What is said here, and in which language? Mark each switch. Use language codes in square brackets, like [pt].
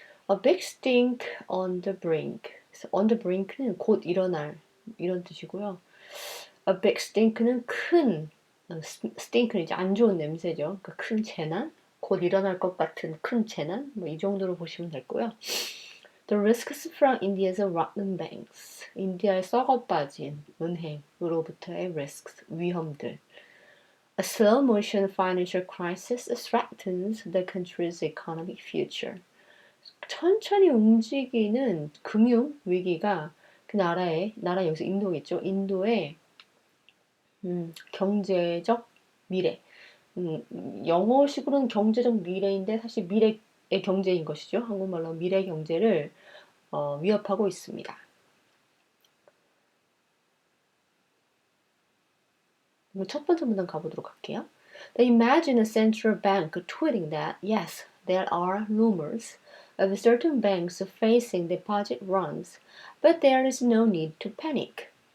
[en] A big stink on the brink. [ko] 그래서 [en] on the brink [ko] 는 곧 일어날 이런 뜻이고요. [en] A big stink [ko] 는 큰 stink는 이제 안 좋은 냄새죠. 그러니까 큰 재난, 곧 일어날 것 같은 큰 재난, 뭐 이 정도로 보시면 되고요. [en] The risks from India's rotten banks. [ko] 인디아의 썩어 빠진 은행으로부터의 risks, 위험들. [en] A slow motion financial crisis threatens the country's economic future. [ko] 천천히 움직이는 금융 위기가 그 나라 여기서 인도겠죠. 인도의 경제적 미래. 영어식으로는 경제적 미래인데 사실 미래의 경제인 것이죠. 한국말로 미래 경제를 위협하고 있습니다. 첫 번째 문단 가보도록 할게요. [en] They imagine a central bank tweeting that, yes, there are rumors of certain banks facing deposit runs, but there is no need to panic.